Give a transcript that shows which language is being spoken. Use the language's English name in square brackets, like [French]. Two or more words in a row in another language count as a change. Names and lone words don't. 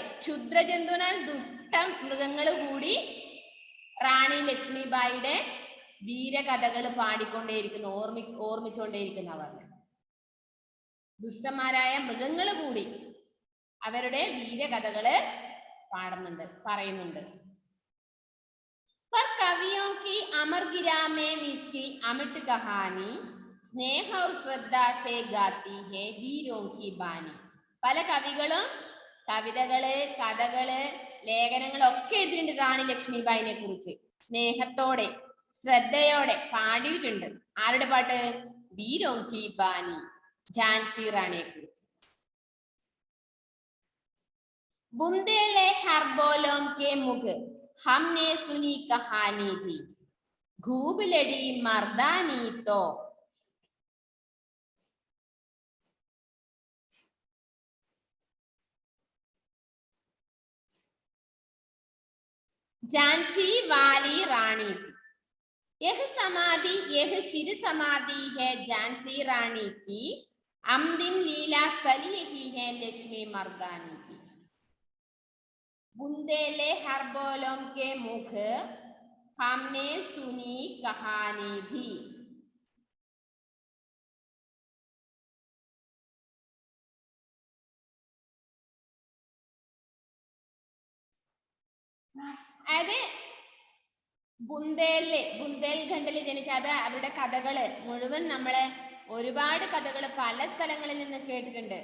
[Malayalam] ക്ഷുദ്രജന്തുവിനാൽ ദുഷ്ട മൃഗങ്ങൾ കൂടി റാണി ലക്ഷ്മിബായിയുടെ വീരകഥകൾ പാടിക്കൊണ്ടേയിരിക്കുന്നു, ഓർമ്മിച്ചുകൊണ്ടേയിരിക്കുന്ന പറഞ്ഞു. ദുഷ്ടന്മാരായ മൃഗങ്ങൾ കൂടി അവരുടെ വീരകഥകള് പറയുന്നുണ്ട്. [Hindi] पर कवियों की अमर गिरा में इसकी अमिट कहानी स्नेह और श्रद्धा से गाती है वीरों की बानी. [Malayalam] പല കവികളും കവിതകള്, കഥകള്, ലേഖനങ്ങളൊക്കെ എഴുതിയിട്ടുണ്ട് റാണി ലക്ഷ്മിബായിനെ കുറിച്ച്. സ്നേഹത്തോടെ ശ്രദ്ധയോടെ പാടിയിട്ടുണ്ട്. ആരുടെ പാട്ട്? [Hindi] വീരോं की बानी, [Malayalam] ഝാൻസി റാണിയെ കുറിച്ച്. [Hindi] बुंदेले हर बोलों के मुख हमने सुनी कहानी थी, खूब लड़ी मर्दानी तो. झांसी वाली रानी थी. यह समाधि, यह चिर समाधि है झांसी रानी की. अंतिम लीला स्थली ही है लक्ष्मी मर्दानी की. बुंदेले हर बोलों के मुख हमने सुनी कहानी भी. [Malayalam] അതായത് ബുന്ദേൽഖണ്ഡിൽ ജനിച്ച അവരുടെ കഥകള് മുഴുവൻ നമ്മള് ഒരുപാട് കഥകള് പല സ്ഥലങ്ങളിൽ നിന്ന് കേട്ടിട്ടുണ്ട്.